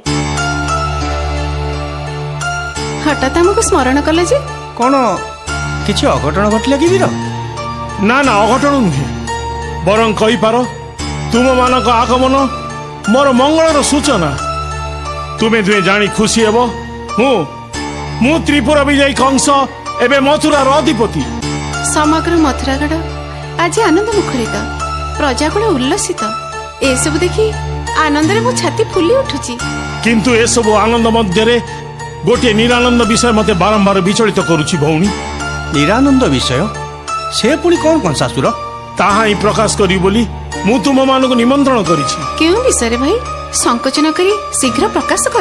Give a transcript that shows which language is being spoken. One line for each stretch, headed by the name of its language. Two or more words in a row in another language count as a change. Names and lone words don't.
Odia: ହଠାତ ହମକୋ ସ୍ମରଣ କଲେ ଯେ କୋଉ କିଛି ଅଘଟଣ ଘଟିଲେ କି ବୀର ନା ନା ଅଘଟଣ ନୁହେଁ ବରଂ କହି ପାର ତୁମ ମାନଙ୍କ ଆଗମନ ମୋର ମଙ୍ଗଳର ସୂଚନା ତୁମେ ଦୁଇ ଜାଣି ଖୁସି ହେବ ମୁଁ ତ୍ରିପୁରା ବିଜୟୀ କଂସ ଏବେ ମଥୁରାର ଅଧିପତି ସମଗ୍ର ମଥୁରାଗଡ଼ ଆଜି ଆନନ୍ଦ ମୁଖରିତ ପ୍ରଜାକୁଳ ଉଲ୍ଲସିତ ଏସବୁ ଦେଖି ଆନନ୍ଦ ମୋ ଛାତି ଫୁଲି ଉଠୁଛି କିନ୍ତୁ ଏସବୁ ଆନନ୍ଦ ମଧ୍ୟରେ ଗୋଟେ ନିରାନନ୍ଦ ବିଷୟ ମତେ ବାରମ୍ବାର ବିଚଳିତ କରୁଛି ଭଉଣୀ ନିରାନନ୍ଦ ବିଷୟ ସେ ପୁଣି କଉଣ କଂସାସୁର ତାହା ହିଁ ପ୍ରକାଶ କରି ବୋଲି ମୁଁ ତୁମ ମାନଙ୍କ ନିମନ୍ତ୍ରଣ କରିଛି କେଉଁ ବିଷୟ ଭାଇ ସଙ୍କୋଚ ନ କରି ଶୀଘ୍ର ପ୍ରକାଶ କର